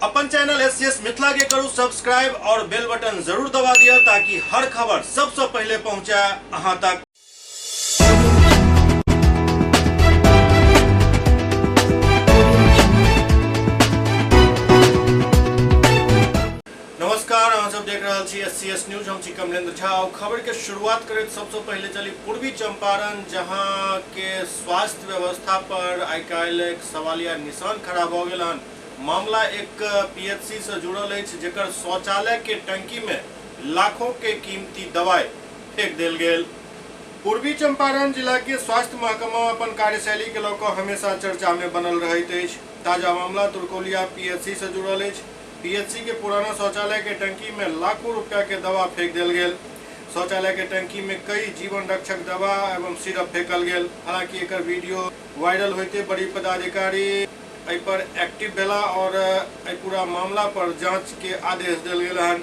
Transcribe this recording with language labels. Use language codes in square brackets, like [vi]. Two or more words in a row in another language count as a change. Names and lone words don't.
[mai] अपन चैनल एससीएस मिथिला के करू सब्सक्राइब और बेल बटन जरूर दबा दिया ताकि हर खबर सबसे पहले पहुंचे अहां तक। नमस्कार, अहाँ सब देख रहे छी एससीएस न्यूज। हम छी कमलेंद्र झा। खबर के शुरुआत करें सबसे पहले चली पूर्वी चंपारण, जहां के स्वास्थ्य व्यवस्था पर आई काल्हि एक सवालिया निशान खड़ा भ गेल हन। मामला एक पीएचसी से जुड़ल है, जेकर शौचालय के टंकी में लाखों के कीमती दवाई फेंक देल गेल। पूर्वी चंपारण जिला के स्वास्थ्य महकमा अपन कार्यशैली के लऽ कऽ हमेशा चर्चा में बनल रहैत अछि। ताजा मामला तुरकोलिया पीएचसी से जुड़ल है। पीएचसी के पुराना शौचालय के टंकी में लाखों रुपया के दवा फेंक देल गेल। शौचालय के टंकी में कई जीवन रक्षक दवा एवं सिरप फेंकल गेल। हालांकि एक वीडियो वायरल होते बड़ी पदाधिकारी एहि पर एक्टिव भेला और पूरा मामला पर जांच के आदेश दिल गेल हन।